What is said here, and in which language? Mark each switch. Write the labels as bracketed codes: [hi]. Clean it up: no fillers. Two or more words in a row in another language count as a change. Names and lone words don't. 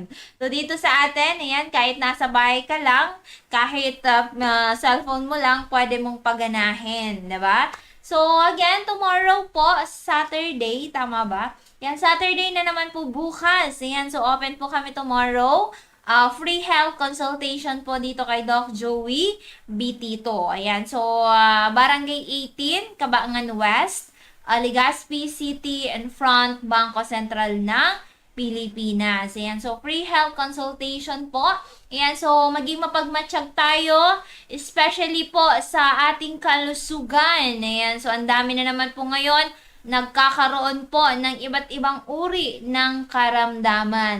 [tl] So, dito sa atin, ayan, kahit nasa bahay ka lang, kahit cellphone mo lang, pwede mong paganahin. Diba? [en] So, again, tomorrow po, Saturday, [tl] tama ba? Yan, Saturday na naman po bukas. Ayan, so open po kami tomorrow. [en] Free health consultation po dito kay Doc Joey Bitito. [tl] Ayan, so Barangay 18, Cabaangan West, Legazpi City [en] in front [tl] Bangko Sentral ng Pilipinas. Ayan, so [en] free health consultation [tl] po. Ayan, so maging mapagmatsyag tayo, especially po sa ating kalusugan. Ayan, so ang dami na naman po ngayon nagkakaroon po ng iba't ibang uri ng karamdaman.